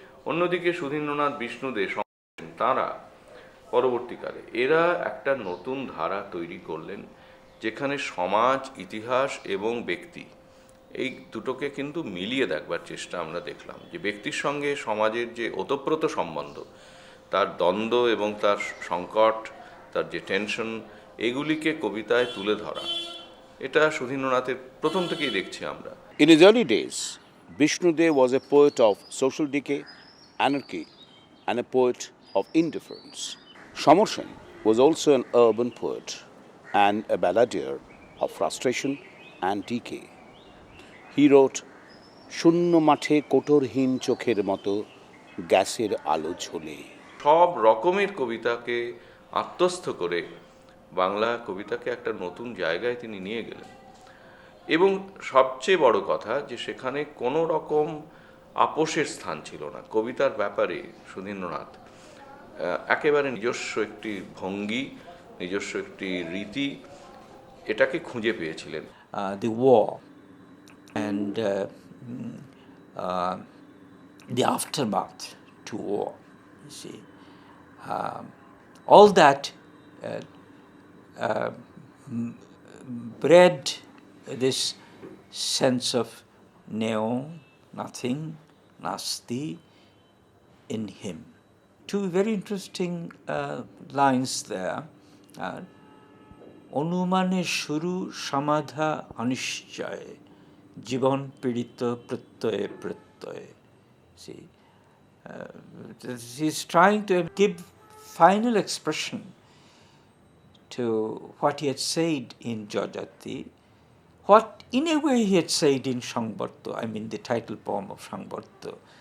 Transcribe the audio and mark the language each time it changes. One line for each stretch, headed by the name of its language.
Bangla: অন্যদিকে সুধীন্দ্রনাথ, বিষ্ণুদে, তারা পরবর্তীকালে এরা একটা নতুন ধারা তৈরি করলেন, যেখানে সমাজ, ইতিহাস এবং ব্যক্তি এই দুটোকে কিন্তু মিলিয়ে দেখবার চেষ্টা আমরা দেখলাম। যে ব্যক্তির সঙ্গে সমাজের যে ওতপ্রোত সম্বন্ধ, তার দ্বন্দ্ব এবং তার সংকট, তার যে টেনশন, এগুলিকে কবিতায় তুলে ধরা, এটা সুধীন্দ্রনাথের প্রথম থেকেই দেখছি আমরা।
English: In his early days, Vishnudev was a poet of social decay, anarchy, and a poet of indifference. Samarsen was also an urban poet and a balladeer of frustration and decay. He wrote,
Bangla: শূন্য মাঠে কোটরহীন চোখের মতো গ্যাসের আলো ঝোলে। সব রকমের কবিতাকে আত্মস্থ করে বাংলা কবিতাকে একটা নতুন জায়গায় তিনি নিয়ে গেলেন। এবং সবচেয়ে বড় কথা যে সেখানে কোনো রকম আপোষের স্থান ছিল না। কবিতার ব্যাপারে সুধীন্দ্রনাথ একেবারে নিজস্ব একটি ভঙ্গি, নিজস্ব একটি রীতি, এটাকে খুঁজে পেয়েছিলেন।
English: The war and the aftermath to war, you see, all that bred this sense of neo, nothing, nasti in him. Two very interesting lines there.
Bangla: অনুমানে শুরু সমাধা অনিশ্চয় জীবন পীড়িত প্রত্যয়ে প্রত্যয়ে.
English: See, he's trying to give final expression to what he had said in Jajati, what in a way he had said in Sangbarto, I mean the title poem of Sangbarto.